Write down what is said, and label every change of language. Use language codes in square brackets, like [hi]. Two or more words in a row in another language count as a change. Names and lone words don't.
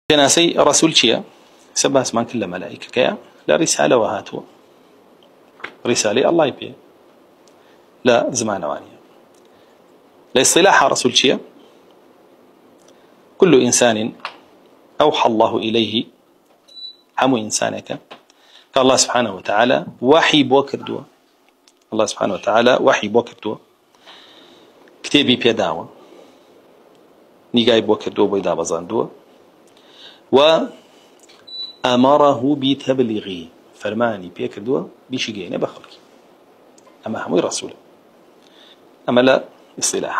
[ckb] پێناسەی ڕەسوول چییە؟ سە باسمان کرد لە مەلائیکەکەیە لە ڕیسالەوە هاتووە، ڕیسالەی ئەڵڵای پێ لە زمانەوانیە. لە ئیصطلاح ڕەسوول چییە؟ [ar] كل إنسان أوحى الله إليه، [ckb] هەموو ئینسانێکە کە [ar] الله سبحانه وتعالى [ckb] وحی بۆ کردووە، [ar] الله سبحانه وتعالى [ckb] وحی بۆ کردووە، کتێبی پێداوە، نیگای بۆ کردووە، بۆی دابەزاندووە، و ئەمەڕەه بتەبلیغی، فەرمانی پێ کردووە بیشی گەیەنێ بە خەڵکی. ئەمە هەمووی ڕەسوولە. ئەمە لە ئیصطلاح.